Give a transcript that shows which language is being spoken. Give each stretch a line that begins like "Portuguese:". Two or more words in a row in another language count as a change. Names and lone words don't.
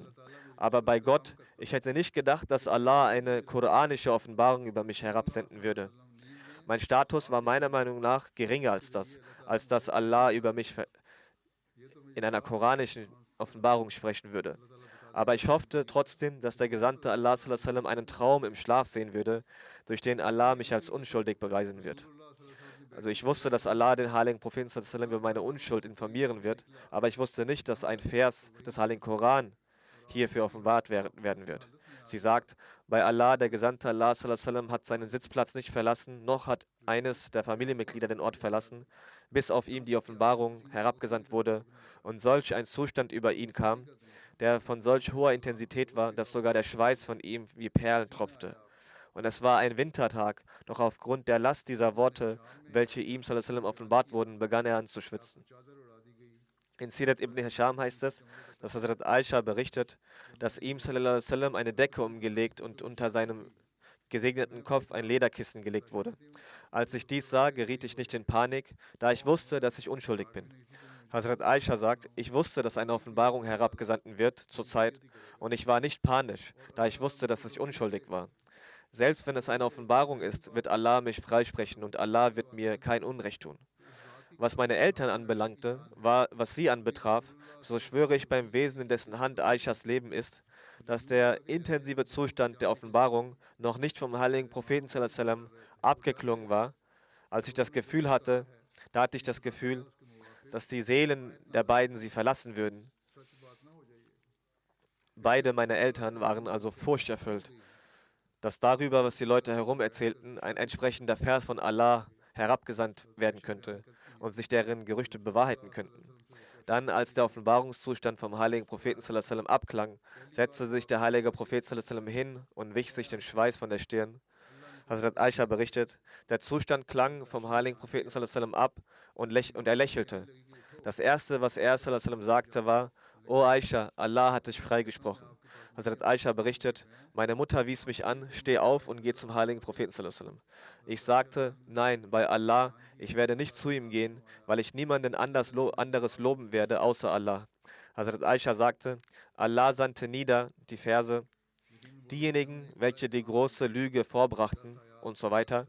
German: Aber bei Gott, ich hätte nicht gedacht, dass Allah eine koranische Offenbarung über mich herabsenden würde. Mein Status war meiner Meinung nach geringer als dass Allah über mich in einer koranischen Offenbarung sprechen würde. Aber ich hoffte trotzdem, dass der Gesandte Allah
Arabic: صلى الله عليه وسلم
German: einen Traum im Schlaf sehen würde, durch den Allah mich als unschuldig beweisen wird. Also ich wusste, dass Allah den heiligen Propheten
Arabic: صلى الله عليه وسلم
German: über meine Unschuld informieren wird, aber ich wusste nicht, dass ein Vers des heiligen Koran hierfür offenbart werden wird. Sie sagt, bei Allah, der Gesandte Allah
Arabic: صلى الله عليه وسلم
German: hat seinen Sitzplatz nicht verlassen, noch hat eines der Familienmitglieder den Ort verlassen, bis auf ihm die Offenbarung herabgesandt wurde und solch ein Zustand über ihn kam, der von solch hoher Intensität war, dass sogar der Schweiß von ihm wie Perlen tropfte. Und es war ein Wintertag, doch aufgrund der Last dieser Worte, welche ihm
Arabic: صلى الله عليه وسلم
German: offenbart wurden, begann er an zu schwitzen. In Sirat ibn Hisham heißt es, dass Hazrat Aisha berichtet, dass ihm
Arabic: صلى الله عليه وسلم
German: eine Decke umgelegt und unter seinem gesegneten Kopf ein Lederkissen gelegt wurde. Als ich dies sah, geriet ich nicht in Panik, da ich wusste, dass ich unschuldig bin. Hazrat Aisha sagt, ich wusste, dass eine Offenbarung herabgesandt wird zur Zeit und ich war nicht panisch, da ich wusste, dass ich unschuldig war. Selbst wenn es eine Offenbarung ist, wird Allah mich freisprechen und Allah wird mir kein Unrecht tun. Was meine Eltern anbelangte, was sie anbetraf, so schwöre ich beim Wesen, in dessen Hand Aishas Leben ist, dass der intensive Zustand der Offenbarung noch nicht vom heiligen Propheten
Arabic: صلى الله عليه وسلم
German: abgeklungen war. Als ich das Gefühl hatte, da hatte ich das Gefühl, dass die Seelen der beiden sie verlassen würden. Beide meiner Eltern waren also furchterfüllt, dass darüber, was die Leute herum erzählten, ein entsprechender Vers von Allah herabgesandt werden könnte und sich deren Gerüchte bewahrheiten könnten. Dann, als der Offenbarungszustand vom heiligen Propheten
Arabic: صلى الله عليه وسلم
German: abklang, setzte sich der heilige Prophet
Arabic: صلى الله عليه وسلم
German: hin und wich sich den Schweiß von der Stirn. Hazrat Aisha berichtet, der Zustand klang vom heiligen Propheten
Arabic: صلى الله عليه وسلم
German: ab und er lächelte. Das erste, was er
Arabic: صلى الله عليه وسلم
German: sagte, war: O Aisha, Allah hat dich freigesprochen. Hazrat Aisha berichtet, meine Mutter wies mich an, steh auf und geh zum heiligen Propheten
Arabic: صلى الله عليه وسلم.
German: Ich sagte, nein, bei Allah, ich werde nicht zu ihm gehen, weil ich niemanden anderes loben werde, außer Allah. Hazrat Aisha sagte, Allah sandte nieder die Verse, diejenigen, welche die große Lüge vorbrachten und so weiter.